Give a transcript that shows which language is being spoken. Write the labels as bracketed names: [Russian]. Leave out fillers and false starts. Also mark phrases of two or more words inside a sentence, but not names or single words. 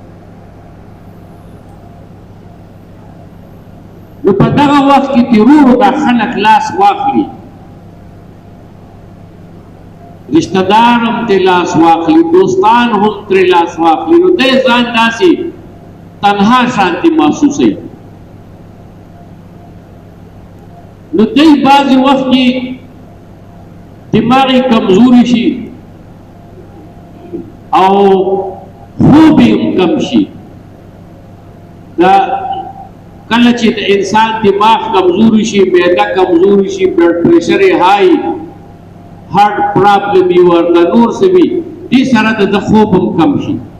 [Pashto] نو په دغه وخت کې تیرورو دا خلک لاس واخلي رشتہ دار هم ترې لاس واخلي دوستان هم ترې لاس واخلي نو دی ځان داسې تنها شانتي محسوسوي نو دی [Urdu] بعضی وقت کی دماغی کمزوری [Pashto] شي او خوبی کم شي دا کله چې د انسان دماغ کمزوری شي معده کمزوری شي [English] blood pressure high heart problem [Pashto] یو ورته نور څه وي دې سره د خوب هم کم شي